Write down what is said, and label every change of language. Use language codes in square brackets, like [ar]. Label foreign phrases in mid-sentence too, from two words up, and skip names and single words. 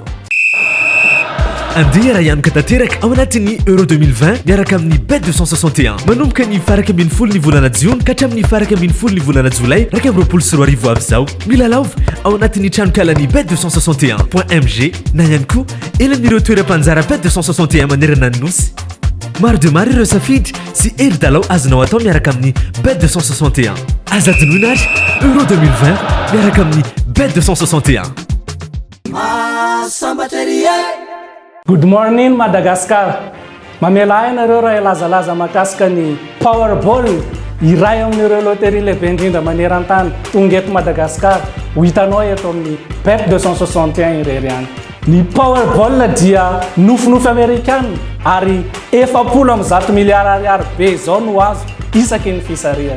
[mg] andeha raha ianoka tanteraka ao anatin'ny euro 2020 miaraka amin'ny bet 261 manomboka ny faraka ambin'ny folo ny volana jiona ka hatramin'ny faraka ambin'ny folo ny volana jolay raika amin'ny roapolo sy roa arivo avy izao milalaova ao anatin'ny tranokalany bet 261.mg na ihany koa elan'ireo toeram-panjara bet 261 manerana ny nosy maro de maro ireo safidy sy elo dalao azonao atao miaraka amin'ny bet 261 azadinoina azy euro 2020 miaraka amin'ny bet 261 [en] Good morning Madagascar. [mg] Mamela ainareo raha ilazalaza mahakasika ny Powerball iray amin'ireo loterie lehibe indrindra maneran-tany tonga eto Madagascar. Ho hitanao eto amin'ny bet 261 irery any. Ny Powerball dia nofinofy Amerikana ary 700 miliara ariary be izao no azo isaky ny fisarihana.